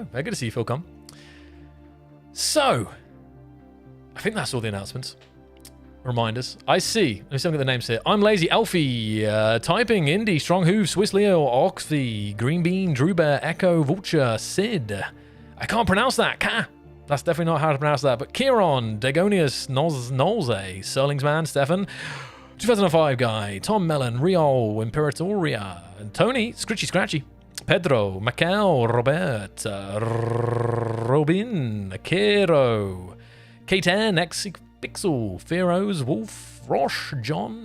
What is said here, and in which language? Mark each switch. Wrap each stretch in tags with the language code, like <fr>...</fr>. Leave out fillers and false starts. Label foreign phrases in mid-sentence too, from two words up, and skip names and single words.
<en>Very good to see you, Philcon. So, I think that's all the announcements. Reminders. I see. Let me see if I get the names here. I'm Lazy Elfie. Typing. Indy. Strong Hoof. Swiss Leo. Oxfy. Green Bean. Drew Bear. Echo. Vulture. Sid. I can't pronounce that. That's definitely not how to pronounce that. But Kieron. Dagonius. Nolze. Serlingsman. Stefan. 2005 guy. Tom Mellon. Riol. Imperatoria. And Tony. Scritchy Scratchy. Pedro, Macau, Robert, Robin, Kero, K10, Pixel, Feroz, Wolf, Rosh, John,</en>